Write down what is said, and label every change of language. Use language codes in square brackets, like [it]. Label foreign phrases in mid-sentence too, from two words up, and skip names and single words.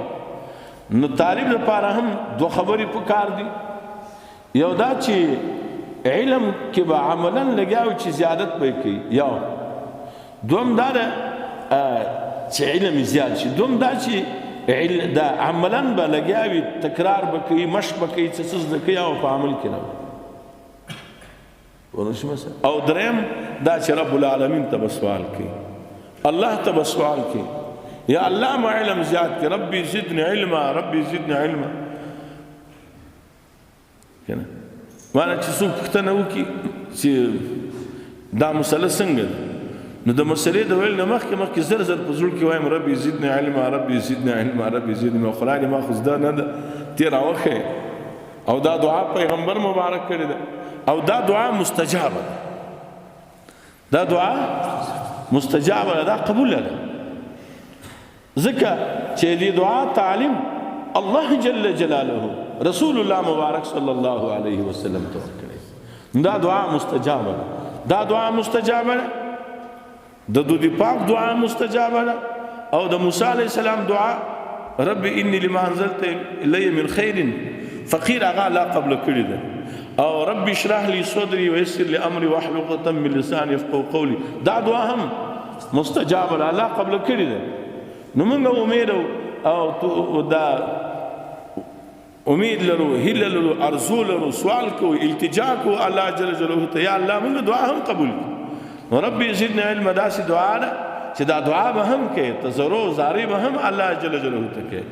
[ps] نو طالب لپاره هم دو خبرې پکار دي، یو دا چې علم کې به عملا لګیاو چې زیادت به کوي، یو دوم دا چې علم زیاد شي، دوم دا چې دا عملا به لګیاوي، تکرار به کوي، مشق به کوي، څه زده کوي او په عمل کې نه. او دریم دا چې رب العالمین ته به سوال کوي، الله ته به سوال کوي، یا الله ما علم زیاد کې، [ar] ربي زدني علما، ربي زدني علما. [ps] کنه مانا چې څوک پوښتنه وکړي چې دا مسله څنګه ده، نو د مسلې د ویل نه مخکې زر زر په زړه کې وایم [ar] ربي زدني علما، ربي زدني [ps] علما، ربي زدني. خدای ما خو زده نه ده تېر راوښیې. او دا دعا پیغمبر مبارک کړې ده، او دا دعا مستجابه ده، دا دعا مستجابه ده، دا قبول ده. ځکه چې دې دعا تعلیم [ar] الله جل جلاله [ps] رسول الله مبارک [ar] صلی الله علیه وسلم [ps] ته ورکړی. دا دعا مستجابه ده، دا دعا مستجابه ده، د دود پاک دعا مستجابه ده، او د موسی [ar] علیه السلام [ps] دعا [ar] رب انی لما انزلت الی من خیر فقیر [ps] هغه لا قبل کړی ده. [ar] او رب اشرح لي صدري ويسر لي امري واحلل عقدة من لساني يفقهوا قولي، [ps] دا دعا هم مستجابه ده، الله قبل کړی ده. نو موږ امید او دا امید لرو، هیله لرو، ارزو لرو، سوال کوو، التجا کوو [ar] الله جل جلاله [ps] ته، یا الله موږ دعا هم قبول کړي. نو [ar] ربي زدني علما [ps] داسې دعا ده چې دا دعا به هم کوي، تضرع زاری به هم [ar] الله جل جلاله [ps] ته کوي.